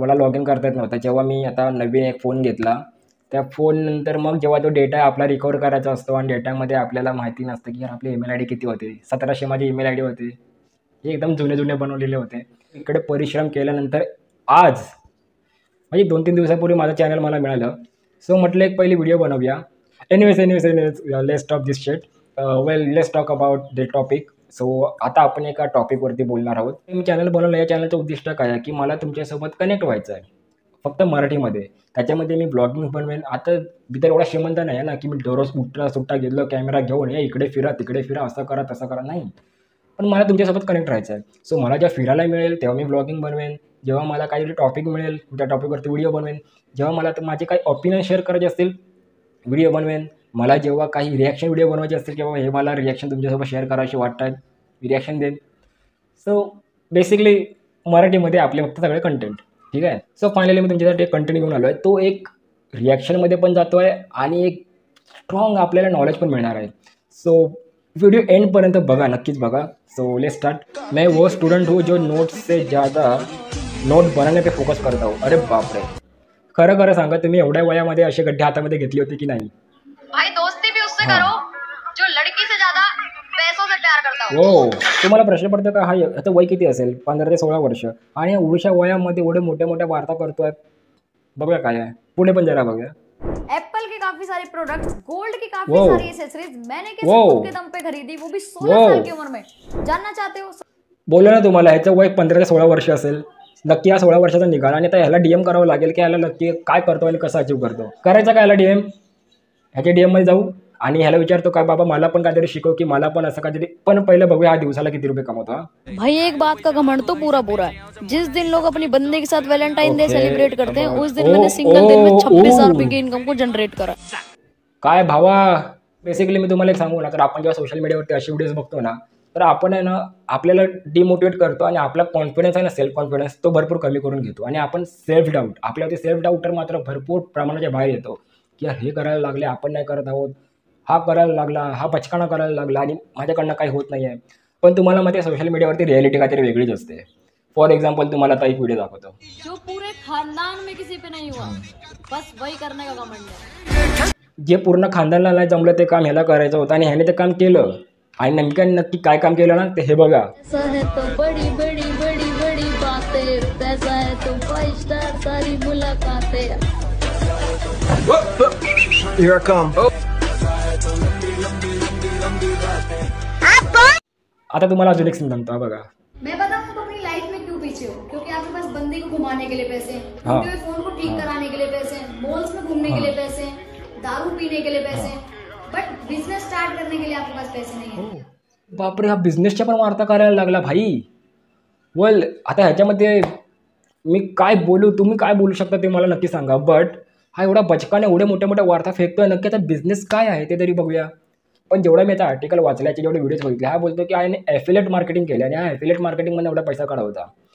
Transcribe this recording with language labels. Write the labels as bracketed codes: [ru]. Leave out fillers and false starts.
[mr] मला log in करता येत नव्हतं. जेव्हा मी आता नवीन एक फोन घेतला, त्या फोननंतर मग जेव्हा तो डेटा आपला रिकवर करायचा असतो आणि डेटामध्ये आपल्याला माहिती नसतं की यार आपले ईमेल आयडी किती होते. 1700 माझे ईमेल आयडी होते. हे एकदम जुने बनवलेले होते. इकडे परिश्रम केल्यानंतर आज म्हणजे 2-3 दिवसापूर्वी माझं चॅनल मला मिळालं. सो म्हटलं एक पहिली व्हिडिओ बनवूया. [en] Anyways let's talk this shit. Let's talk about the topic. [mr] So आता आपण एका टॉपिकवरती बोलणार आहोत. मी चॅनल बनवलं, या चॅनलचं उद्दिष्ट काय आहे की मला तुमच्यासोबत कनेक्ट व्हायचं आहे, फक्त मराठीमध्ये. त्याच्यामध्ये मी ब्लॉगिंग बनवेन. आता मी तर एवढा श्रीमंत नाही आहे ना की मी दररोज उठता सुट्टा गेलो कॅमेरा घेऊन या इकडे फिरा तिकडे फिरा, असं करा तसं करा, नाही. पण मला तुमच्यासोबत कनेक्ट राहायचं आहे. सो मला जेव्हा फिरायला मिळेल तेव्हा मी ब्लॉगिंग बनवेन. जेव्हा मला काहीतरी टॉपिक मिळेल त्या टॉपिकवरती व्हिडिओ बनवेन. जेव्हा मला तर माझे काही ओपिनियन शेअर करायचे असतील व्हिडिओ बनवेन. मला जेव्हा काही रिॲक्शन व्हिडिओ बनवायचे असतील किंवा हे मला रिॲक्शन तुमच्यासोबत शेअर करायचे वाटतात, मी रिॲक्शन देईन. सो बेसिकली मराठीमध्ये आपले फक्त सगळे कंटेंट, ठीक आहे. सो फायनली मी तुमच्यासाठी एक कंटेंट घेऊन आलो आहे. तो एक रिॲक्शनमध्ये पण जातो आहे आणि एक स्ट्रॉंग आपल्याला नॉलेज पण मिळणार आहे. सो वीडियो एंडपर्यंत बघा, नक्कीच बघा. [en] So let's start. [hi] मैं वो स्टूडेंट हूँ जो नोट्स से ज़्यादा नोट बनाने पे फोकस करता हूँ. [mr] अरे बापरे, खरं खरं सांगा, तुम्ही एवढ्या वयामध्ये असे गड्डे हातामध्ये घेतली होती की नाही? [hi] भाई दोस्ती भी उससे करो जो लड़की से ज्यादा पैसों से प्यार करता हो. [mr] हो, तुम्हाला प्रश्न पडतो का, हा आता वय किती असेल? 15 ते 16 वर्ष आणि एवढ्याशा वयामध्ये एवढे मोठ्या मोठ्या वार्ता करतोय. बघूया काय आहे पुढे, पण जरा बघूया. [hi] एप्पल के काफी सारे प्रोडक्ट्स, गोल्ड की काफी [en] Wow. [hi] सारी एसेसरीज मैंने कैसे खुद के दम पे खरीदी, वो भी 16 [en] Wow. [hi] साल की उम्र में. जानना चाहते हो? [mr] बोललो ना तुम्हाला, ह्याचं वय 15 ते 16 वर्ष असेल. नक्की हा 16 वर्षाचा निघाला आणि आता ह्याला डीएम करावं लागेल की ह्याला नक्की काय करतो आणि कसं अचीव करतो. करायचं काय ह्याला डीएम? ह्याच्या डीएममध्ये जाऊ आणि ह्याला विचारतो का बाबा मला पण काहीतरी शिकव की मला पण असं काहीतरी. पण पहिलं बघूया हा दिवसाला किती रुपये कमवतो. [hi] भाई एक बात का घमंड तो पूरा पूरा है. जिस दिन लोग अपनी बंदे के साथ वैलेंटाइन डे सेलिब्रेट करते हैं, उस दिन मैंने सिंगल दिन में 26,000 रुपए की इनकम को जनरेट करा. [mr] काय भावा, बेसिकली मी तुम्हाला एक सांगू ना, तर आपण जेव्हा सोशल मीडियावरती अशी व्हिडिओज बघतो ना, तर आपण आहे ना आपल्याला डिमोटिवेट करतो आणि आपला कॉन्फिडन्स आहे ना, सेल्फ कॉन्फिडन्स तो भरपूर कमी करून घेतो आणि आपण सेल्फ डाऊट, आपल्यावरती सेल्फ डाऊटर मात्र भरपूर प्रमाणाच्या बाहेर येतो की यार हे करायला लागले, आपण नाही करत आहोत, हा करायला लागला, हा पचकाना करायला लागला आणि माझ्याकडनं काही होत नाही आहे. पण तुम्हाला माहिती आहे सोशल मीडियावरती रिॲलिटी काहीतरी वेगळीच असते. फॉर एक्झाम्पल तुम्हाला आता एक व्हिडिओ दाखवतो. [hi] जो पूरे खानदान में किसी पे नहीं हुआ, बस वही करने का घमंड है. [mr] जे पूर्ण खानदानाला नाही जमलं ते काम ह्याला करायचं होतं आणि ह्याने ते काम केलं. आणि नक्की काय काम केलं ना, ते हे बघा. [hi] पैसा है तो बड़ी बड़ी बड़ी बड़ी बातें, पैसा है तो 5 स्टार सारी मुलाकातें. [en] Here I come. [mr] आता तुम्हाला अजून एक सीन सांगतो, बघा. [hi] मैं बताऊं तो अपनी लाइफ में क्यों पीछे हो? क्योंकि आपके पास बंदे को घुमाने के लिए पैसे, हाँ. टूटे हुए फोन को ठीक कराने के लिए पैसे, मॉल्स में घूमने के लिए पैसे, दारू पीने के लिए पैसे, बट बिजनेस स्टार्ट करने के लिए आपके पास पैसे नहीं है. [mr] बापरे, हा बिझनेसच्या पण वार्ता करायला लागला भाई. वेल, आता ह्याच्यामध्ये मी काय बोलू, तुम्ही काय बोलू शकता ते मला नक्की सांगा. बट हा एवढा बचकाने एवढ्या मोठ्या मोठ्या वार्ता फेकतोय, नक्की आता बिझनेस काय आहे ते तरी बघूया. पण जेवढा मी आता आर्टिकल वाचल्याचे, जेवढे व्हिडिओज बघितले, हा बोलतो की ह्याने ॲफिलेट मार्केटिंग केले आणि हा ॲफिलेट मार्केटिंगमध्ये एवढा पैसा काढा होता.